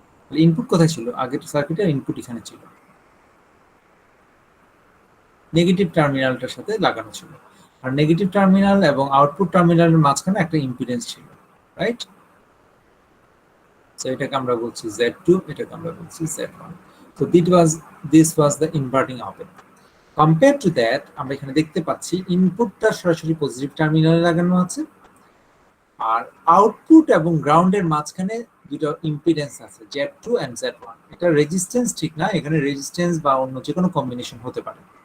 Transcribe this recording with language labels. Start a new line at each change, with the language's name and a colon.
Bangla: Input কোথায় ছিল, আগের সার্কিটের ইনপুট এখানে ছিল, নেগেটিভ টার্মিনালটার সাথে লাগানো ছিল, আর নেগেটিভ টার্মিনাল এবং আউটপুট টার্মিনালের মাঝখানে একটা ইম্পিডেন্স ছিল, রাইট? সো এটাকে আমরা বলছি Z2, এটাকে আমরা বলছি Z1।
English: So this was the inverting op amp. Compared to that,
Bangla: আমরা এখানে দেখতে পাচ্ছি ইনপুটটা সরাসরি পজিটিভ টার্মিনালে লাগানো আছে, আর আউটপুট এবং গ্রাউন্ডের মাঝখানে দুটো ইম্পিডেন্স আছে, Z2 and Z1। এটা রেজিস্ট্যান্স ঠিক না, এখানে রেজিস্ট্যান্স বা অন্য যে কোনো কম্বিনেশন হতে পারে।